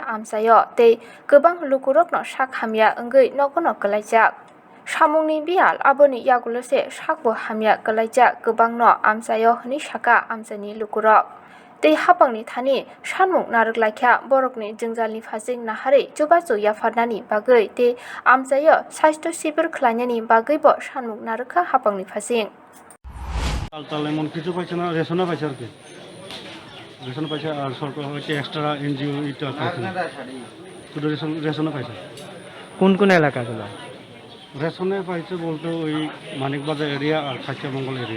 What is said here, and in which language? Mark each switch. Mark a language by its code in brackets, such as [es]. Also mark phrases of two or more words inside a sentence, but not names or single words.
[trk] amjayo tei gobang lukurokno sak hamya enggei nogono kalaijak samungni bial aboni yagulose sakbo hamya kalaijak gobangno amjayo hini saka amjani lukurok tei hapangni thani sanmung naruklaikha borokni jingjalni phajing nahari chubachu yafarnani bagui tei amjayo swasto sibir khlainani bagui bo sanmung narukha hapangni phajing [bn] তাল এমন কিছু পাইছে না রেশনও পাইছে আর কি রেশন পাইছে আর সরকার হচ্ছে এক্সট্রা এনজিও এটা পাইছে শুধু রেশনও পাইছে কোন কোন এলাকাগুলো রেশনে পাইছে বলতে ওই মানিকবাজার এরিয়া আর খাইচামঙ্গল এরিয়া